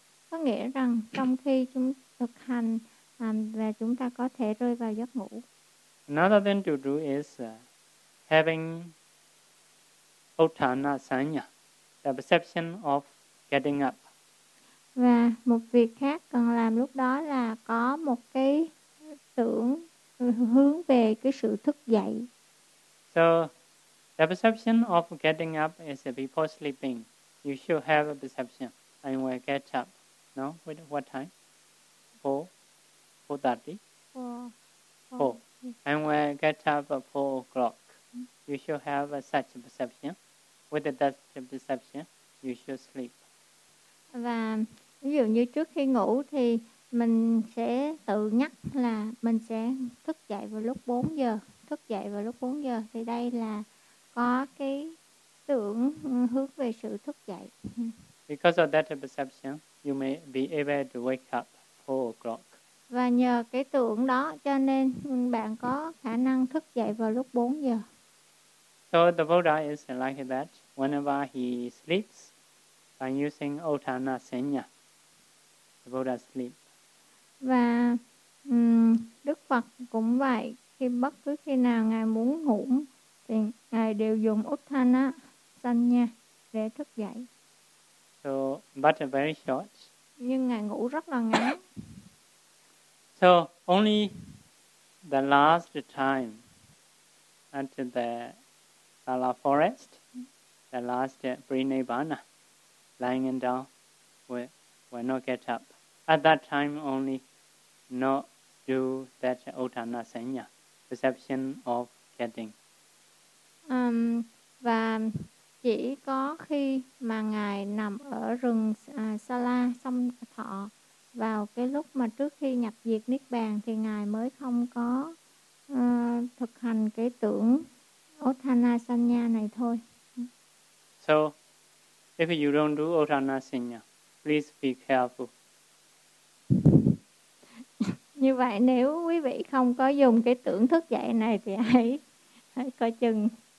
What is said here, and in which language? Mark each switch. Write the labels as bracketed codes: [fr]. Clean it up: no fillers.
[vi] Có nghĩa rằng trong khi chúng thực hành và chúng ta có thể rơi vào giấc ngủ. [en] Another thing to do is having uttana sanya, the perception of getting up. [vi] Và một việc khác cần làm lúc đó là có một cái tưởng hướng về cái sự thức dậy. [en] So, the perception of getting up is before sleeping. You should have a perception. I will get up. No? Wait, what time? 4:30? 4. I will get up at 4 o'clock. You should have such a perception. With that perception, you should sleep. [vi] Và ví dụ như trước khi ngủ thì mình sẽ tự nhắc là mình sẽ thức dậy vào lúc 4 giờ. Thức dậy vào lúc 4 giờ thì đây là có cái tưởng hướng về sự thức dậy. [en] Because of that perception, you may be able to wake up 4 o'clock. [vi] Và nhờ cái tưởng đó cho nên bạn có khả năng thức dậy vào lúc 4 giờ. [en] So the Buddha is like that whenever he sleeps by using Otana Senya. The Buddha sleep. [vi] Và Đức Phật cũng vậy. Khi bất cứ khi nào Ngài muốn ngủ thì Ngài đều dùng Otana Senya để thức dậy. [en] So, but very short. [vi] Nhưng Ngài ngủ rất là ngắn. [en] So, only the last time at the Bala forest, the last pre-nibbana, lying down, will not get up. At that time only, not do that Otana Senya, perception of getting. [vi] Và chỉ có khi mà Ngài nằm ở rừng Sala Sông Thọ, vào cái lúc mà trước khi nhập diệt Niết Bàn, thì Ngài mới không có thực hành cái tưởng Otana Senya này thôi. [en] So, if you don't do Otana Senya, please be careful. [vi] Như vậy nếu quý vị không có dùng cái tưởng thức dậy này thì hãy coi chừng.